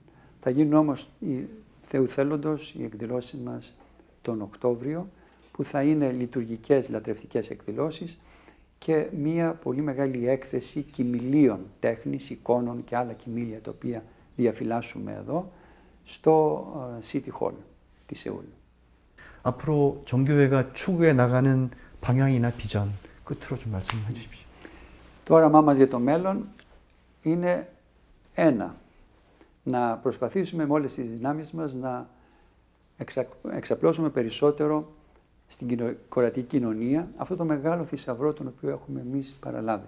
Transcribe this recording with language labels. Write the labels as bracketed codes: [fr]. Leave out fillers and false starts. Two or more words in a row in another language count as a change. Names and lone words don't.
[el] Θα γίνουν όμως Θεού θέλοντος οι εκδηλώσεις μας τον Οκτώβριο, που θα είναι λειτουργικές λατρευτικές εκδηλώσεις και μια πολύ μεγάλη έκθεση κοιμηλίων τέχνης, εικόνων και άλλα κοιμήλια τα οποία διαφυλάσσουμε εδώ στο City Hall της Σεούλ. [ko] 앞으로 정교회가 추구해 나가는 방향이나 비전 끝으로 좀 말씀해 주십시오. [el] Το όραμά μας για το μέλλον είναι ένα, να προσπαθήσουμε με όλες τις δυνάμεις μας να εξαπλώσουμε περισσότερο στην κορεατική κοινωνία αυτό το μεγάλο θησαυρό τον οποίο έχουμε εμείς παραλάβει.